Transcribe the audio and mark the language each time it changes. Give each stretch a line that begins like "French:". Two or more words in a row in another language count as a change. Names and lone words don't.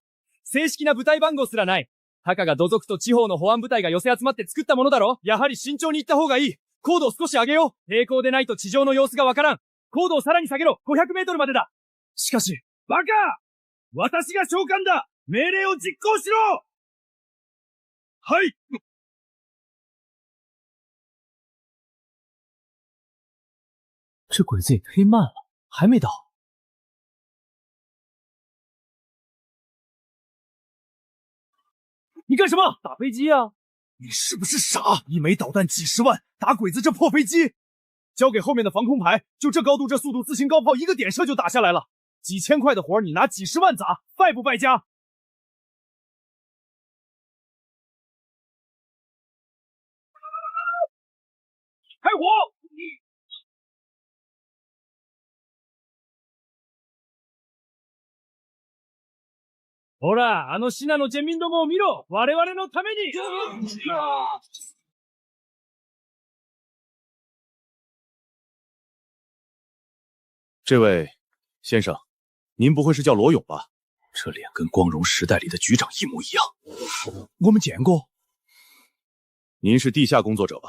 Japanese: 正式な部隊番号すらない。たかが土族と地方の保安部隊が寄せ集まって作ったものだろ。やはり慎重に行った方がいい。高度を少し上げよう。平行でないと地上の様子がわからん。高度をさらに下げろ。500メートルまでだ。しかし、バカ！私が召喚だ！命令を実行しろ！はい！
Chinese: 这鬼子也忒慢了，还没到。你干什么？打飞机啊！你是不是傻？一枚导弹几十万，打鬼子这破飞机！交给后面的防空排，就这高度、这速度，自行高炮一个点射就打下来了。几千块的活你拿几十万砸，败不败家？开火！
Japanese: ほら、シナのジェミンどもを見ろ！我々のために！
Chinese: 这位先生，您不会是叫罗勇吧？这脸跟光荣时代里的局长一模一样。我们见过。您是地下工作者吧？